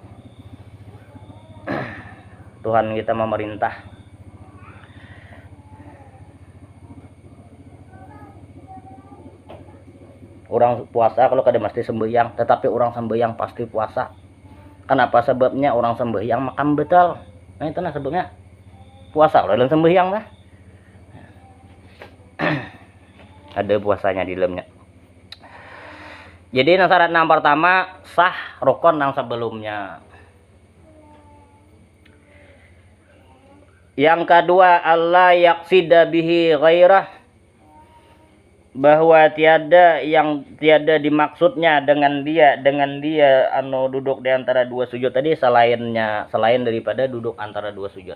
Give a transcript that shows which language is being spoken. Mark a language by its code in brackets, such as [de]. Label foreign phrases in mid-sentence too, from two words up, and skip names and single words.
[bjn] Tuhan kita memerintah orang puasa kalau kada mesti sembahyang, tetapi orang sembahyang pasti puasa. Kenapa sebabnya orang sembahyang makan betal? Nah itu nah sebabnya puasa dalam sembahyang mah. Ada puasanya di dalamnya. Jadi syarat yang pertama sah rukun yang sebelumnya. Yang kedua [ar] الله يقصد به غيره, [bjn] bahwa tiada dimaksudnya dengan dia anu duduk di antara dua sujud tadi selain daripada duduk antara dua sujud.